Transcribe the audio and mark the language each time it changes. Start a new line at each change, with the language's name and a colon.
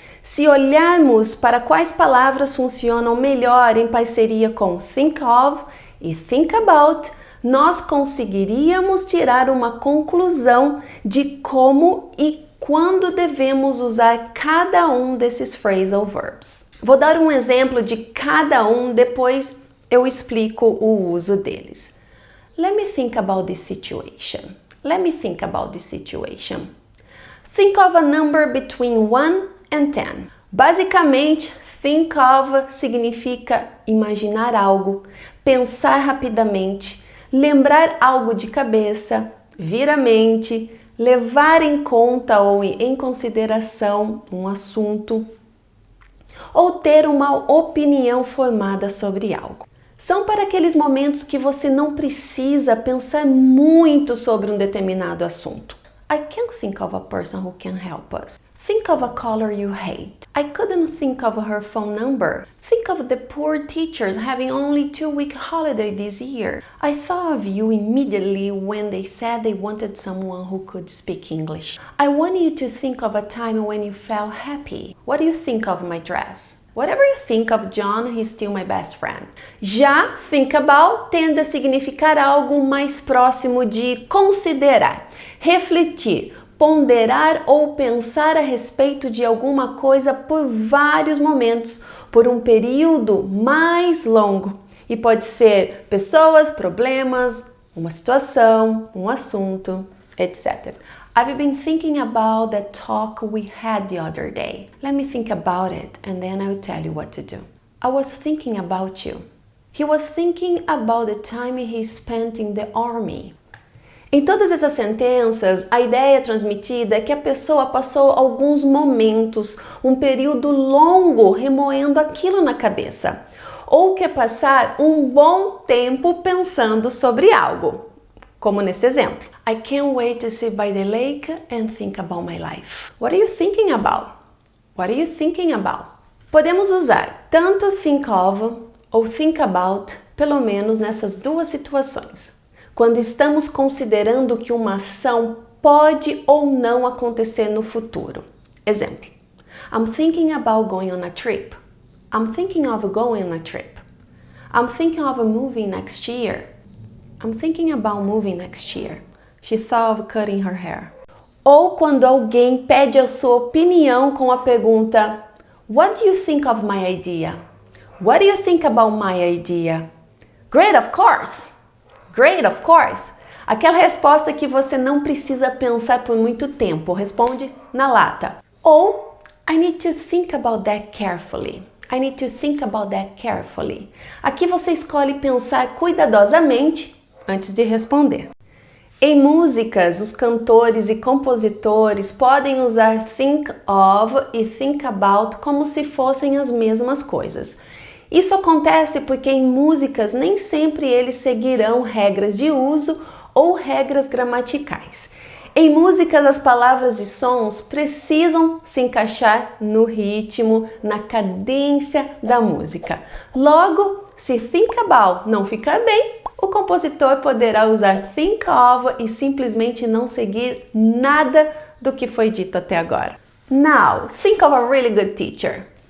Portuguese: Se olharmos para quais palavras funcionam melhor em parceria com think of e think about, nós conseguiríamos tirar uma conclusão de como e quando devemos usar cada um desses phrasal verbs. Vou dar um exemplo de cada um, depois eu explico o uso deles.
English: Let me think about this situation. Let me think about this situation. Think of a number between 1 and 10.
Portuguese: Basicamente, think of significa imaginar algo, pensar rapidamente, lembrar algo de cabeça, vir à mente, levar em conta ou em consideração um assunto, ou ter uma opinião formada sobre algo. São para aqueles momentos que você não precisa pensar muito sobre um determinado assunto.
English: I can't think of a person who can help us. Think of a color you hate. I couldn't think of her phone number. Think of the poor teachers having only 2-week holiday this year. I thought of you immediately when they said they wanted someone who could speak English. I want you to think of a time when you felt happy. What do you think of my dress? Whatever you think of John, he's still my best friend.
Portuguese: Já think about tende a significar algo mais próximo de considerar, refletir, ponderar ou pensar a respeito de alguma coisa por vários momentos, por um período mais longo. E pode ser pessoas, problemas, uma situação, um assunto, etc.
English: I've been thinking about that talk we had the other day. Let me think about it and then I'll tell you what to do. I was thinking about you. He was thinking about the time he spent in the army.
Portuguese: Em todas essas sentenças, a ideia transmitida é que a pessoa passou alguns momentos, um período longo remoendo aquilo na cabeça, ou quer passar um bom tempo pensando sobre algo, como nesse exemplo.
English: I can't wait to sit by the lake and think about my life. What are you thinking about? What are you thinking about?
Portuguese: Podemos usar tanto think of ou think about, pelo menos nessas duas situações. Quando estamos considerando que uma ação pode ou não acontecer no futuro. Exemplo:
English: I'm thinking about going on a trip. I'm thinking of going on a trip. I'm thinking of moving next year. I'm thinking about moving next year. She thought of cutting her hair.
Portuguese: Ou quando alguém pede a sua opinião com a pergunta:
English: What do you think of my idea? What do you think about my idea? Great, of course! Great, of course!
Portuguese: Aquela resposta que você não precisa pensar por muito tempo, responde na lata.
English: Ou, I need to think about that carefully. I need to think about that carefully.
Portuguese: Aqui você escolhe pensar cuidadosamente antes de responder. Em músicas, os cantores e compositores podem usar think of e think about como se fossem as mesmas coisas. Isso acontece porque em músicas nem sempre eles seguirão regras de uso ou regras gramaticais. Em músicas, as palavras e sons precisam se encaixar no ritmo, na cadência da música. Logo, se think about não ficar bem, o compositor poderá usar think of e simplesmente não seguir nada do que foi dito até agora.
English: Now, think of a really good teacher.